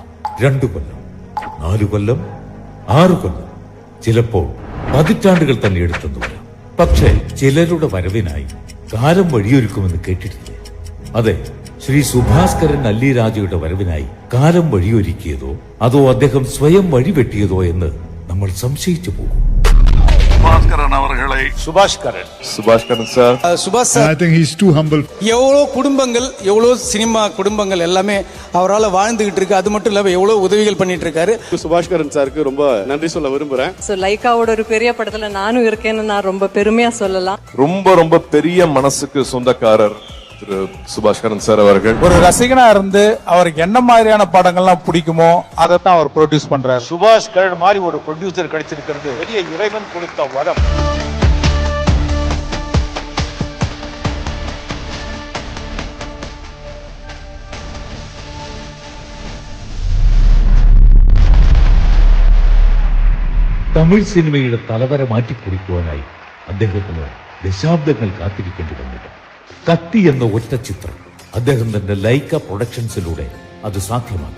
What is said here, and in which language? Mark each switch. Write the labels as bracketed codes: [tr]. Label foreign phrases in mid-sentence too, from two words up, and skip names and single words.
[ml] 2 കൊല്ലം, 4 കൊല്ലം, 6 കൊല്ലം, ചിലപ്പോൾ പതിറ്റാണ്ടുകൾ തന്നെ എടുത്തെന്ന് വരാം. പക്ഷേ ചിലരുടെ വരവിനായി കാലം വഴിയൊരുക്കുമെന്ന് കേട്ടിട്ടില്ലേ? അതെ, ശ്രീ സുഭാസ്കരൻ അല്ലിരാജയുടെ വരവിനായി കാലം വഴിയൊരുക്കിയതോ അതോ അദ്ദേഹം സ്വയം വഴിവെട്ടിയതോ എന്ന് നമ്മൾ സംശയിച്ചു പോകും. [ta] எவ்வளோ குடும்பங்கள், எவ்வளோ சினிமா குடும்பங்கள் எல்லாமே அவரால் வாழ்ந்துகிட்டு இருக்கு. அது மட்டும் இல்லாம எவ்வளோ உதவிகள் பண்ணிட்டு இருக்காரு. சுபாஷ்கரன் சாருக்கு ரொம்ப நன்றி சொல்ல விரும்புறேன். லைக்காவோட ஒரு பெரிய படத்துல நானும் இருக்கேன்னு நான் ரொம்ப பெருமையா சொல்லலாம். ரொம்ப பெரிய மனசுக்கு சொந்தக்காரர் திரு சுபாஷ்கரன் சார் அவர்கள். ஒரு ரசிகனா இருந்து அவருக்கு என்ன மாதிரியான படங்கள்லாம் பிடிக்குமோ அதை தான் அவர் ப்ரொடியூஸ் பண்றாரு. சுபாஷ்கரன் மாதிரி ஒரு ப்ரொடியூசர் கிடைச்சிருக்கிறது பெரிய இறைவன் கொடுத்த வரம். [ml] തമിഴ് സിനിമയുടെ തലവര മാറ്റിക്കുറിക്കുവാനായി അദ്ദേഹത്തിന് ദശാബ്ദങ്ങൾ കാത്തിരിക്കേണ്ടി വന്നിട്ട് കത്തി എന്ന ഒറ്റ ചിത്രം അദ്ദേഹം തന്റെ ലൈക്ക പ്രൊഡക്ഷൻസിലൂടെ അത് സാധ്യമാക്കി.